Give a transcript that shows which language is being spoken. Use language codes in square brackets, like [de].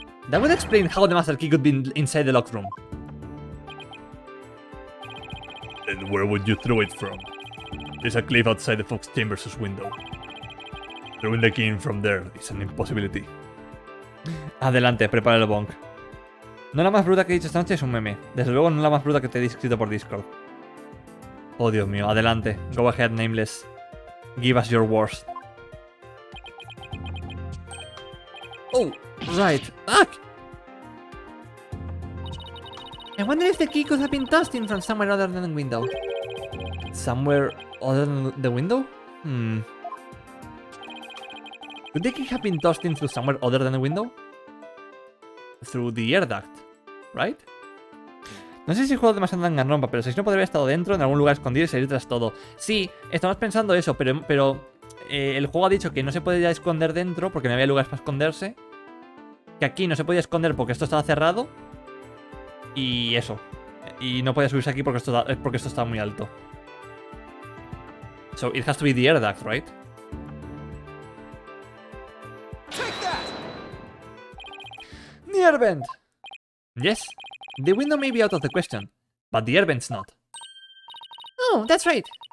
[en] That would explain how the master key could be inside the locked room. Then where would you throw it from? There's a cliff outside the Fox Chambers' window. Throwing the key in from there is an impossibility. [es] Adelante, prepara el bonk. No la más bruta que he dicho esta noche es un meme. Desde luego no la más bruta que te he escrito por Discord. Oh, Dios mío, adelante. [en] Go ahead, Nameless. Give us your worst. Oh, right. Ah! I wonder if the key could have been tossed in from somewhere other than the window. Somewhere other than the window? Could the key have been tossed in through somewhere other than the window? Through the air duct, right? [es] No sé si el juego es demasiado enganrompa, pero si no podría haber estado dentro, en algún lugar escondido y salir tras todo. Sí, estamos pensando eso, pero el juego ha dicho que no se podía esconder dentro porque no había lugares para esconderse. Que aquí no se podía esconder porque esto estaba cerrado. Y eso. Y no podía subirse aquí porque esto estaba muy alto. [en] So it has to be the air duct, right? The air vent! Yes. The window may be out of the question, but the air vent's not. Oh, that's right.